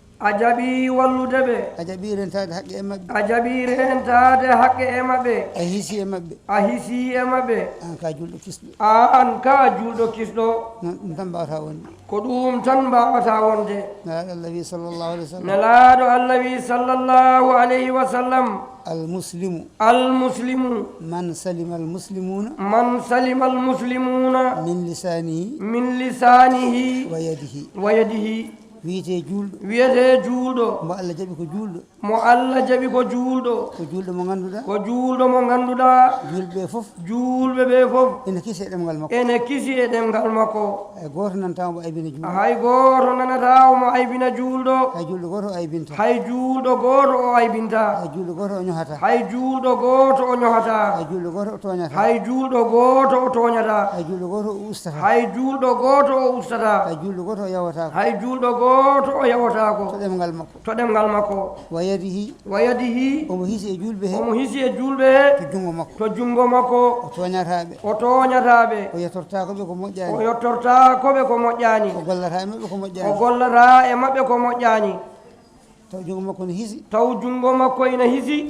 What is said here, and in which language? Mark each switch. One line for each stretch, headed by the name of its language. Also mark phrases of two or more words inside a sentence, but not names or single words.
Fula: A jaɓi wallude ɓe. A jaɓi rentade haqqe e maɓɓe. A jaɓi rentade haqqe e maɓɓe. A hiisi e maɓɓe. A hiisi e maɓɓe. An ka julɗo kisɗo. An ka julɗo kisɗo. Non ɗum tan mbawata wonde. Ko ɗum tan mbawata wonde. Nelaɗo Allah wi
Arabic: صلى الله عليه وسلم.
Fula: Nelaɗo Allah wi
Arabic: صلى الله عليه وسلم. المسلم. المسلم. من سلم المسلمون. من سلم المسلمون. من لسانه. من لسانه. ويده. ويده.
Fula: Wiyete julɗo. Wiyete julɗo. Mo Allah jaɓi ko julɗo. Mo Allah jaɓi ko julɗo. Ko julɗo mo ganduɗa. Ko julɗo mo ganduɗa. Julɓe ɓe fof. Julɓe ɓe fof. Ene kisi e ɗemgal makko. Ene kisi e ɗemgal makko. Hay goto nanata omo aybina julɗo. Hay goto nanata omo aybina julɗo. Hay julɗo goto o aybinta. Hay julɗo goto o aybinta. Hay julɗo goto o ñohata. Hay julɗo goto o ñohata. Hay julɗo goto o toñata. Hay julɗo goto o toñata. Hay julɗo goto o ustata. Hay julɗo goto o ustata. Hay julɗo goto o yawata ko. Hay julɗo goto o yawata ko. To ɗemgal makko. To ɗemgal makko.
Arabic: ويده. ويده.
Fula: Omo hiisi e julɓe he. Omo hiisi e julɓe he. To jungo makko. To jungo makko. O toñataɓe. O toñataɓe. O yettorta koɓe ko moƴƴani. O yettorta koɓe ko moƴƴani. O gollata e maɓɓe ko moƴƴani. O gollata e maɓɓe ko moƴƴani. Taw jungo makko ne hiisi. Taw jungo makko ene hiisi.